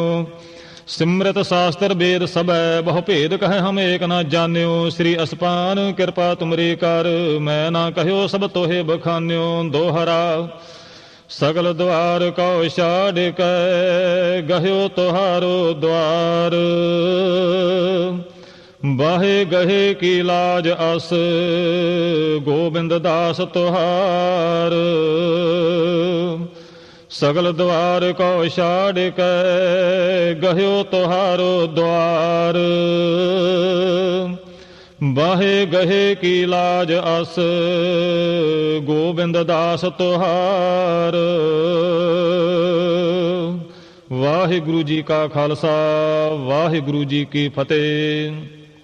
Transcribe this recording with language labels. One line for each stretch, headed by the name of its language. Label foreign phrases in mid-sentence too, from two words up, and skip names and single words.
Braj: सिमृत शास्त्र वेद सबै, बहु भेद कहे हम एक न जान्यो। श्री असपान कृपा तुमरी कर, मैं ना कहो सब तोहे बखान्यो। दोहरा सगल द्वार को छाड़ कै, गह्यो तुहारो द्वार। ਬਾਹੇ ਗਹੇ ਕੀ ਲਾਜ ਅਸ ਗੋਬਿੰਦ ਦਾਸ ਤੁਹਾਰ ਸਗਲ ਦੁਆਰ ਕੋ ਛਾੜ ਕੇ ਗਹਿਓ ਤੁਹਾਰੋ ਦੁਆਰ ਬਾਹੇ ਗਹੇ ਕੀ ਲਾਜ ਅਸ ਗੋਬਿੰਦ ਦਾਸ ਤੁਹਾਰ
Punjabi: ਵਾਹਿਗੁਰੂ ਜੀ ਕਾ ਖਾਲਸਾ ਵਾਹਿਗੁਰੂ ਜੀ ਕੀ ਫਤਿਹ।